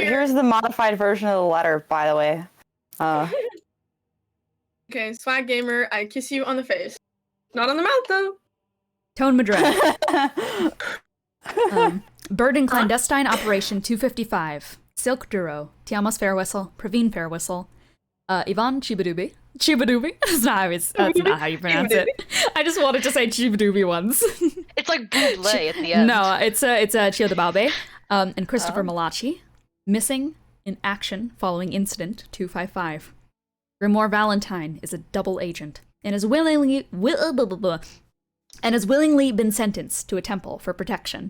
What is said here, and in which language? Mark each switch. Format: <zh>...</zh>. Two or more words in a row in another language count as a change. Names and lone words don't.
<en>Here's the modified version of the letter, by the way. Okay, Swag Gamer, I kiss you on the face. Not on the mouth, though. Tone Madrid. Bird and Clandestine Operation 255. Silk Duro. Tiamos Fairwhistle. Praveen Fairwhistle. Yvonne Chibadubi. Chibadubi? That's not how you pronounce it. I just wanted to say Chibadubi once. It's like Buble at the end. No, it's Chio de Babe. And Christopher Malachi. Missing in action following incident 255. Grimoire Valentine is a double agent and has willingly been sentenced to a temple for protection.</en>